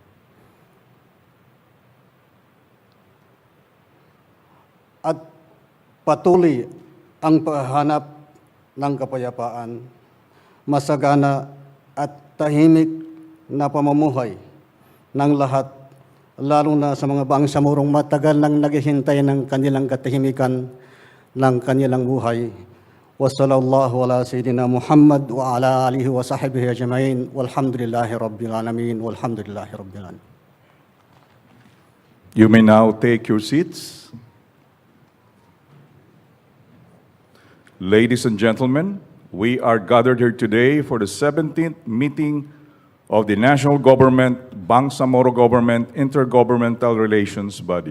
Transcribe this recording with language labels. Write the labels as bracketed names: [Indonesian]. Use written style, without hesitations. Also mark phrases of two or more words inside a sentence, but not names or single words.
[Filipino] At patuloy ang paghahanap ng kapayapaan, masagana at tahimik na pamumuhay ng lahat, lalo na sa mga bangsamorong matagal nang naghihintay ng kanilang katahimikan ng kanilang buhay. [Arabic] وصلى الله على سيدنا محمد وعلى آله وصحبه أجمعين والحمد لله رب العالمين والحمد لله رب العالمين. [English] You may now take your seats. Ladies and gentlemen, we are gathered here today for the 17th meeting of the National Government-Bangsamoro Government Intergovernmental Relations Body.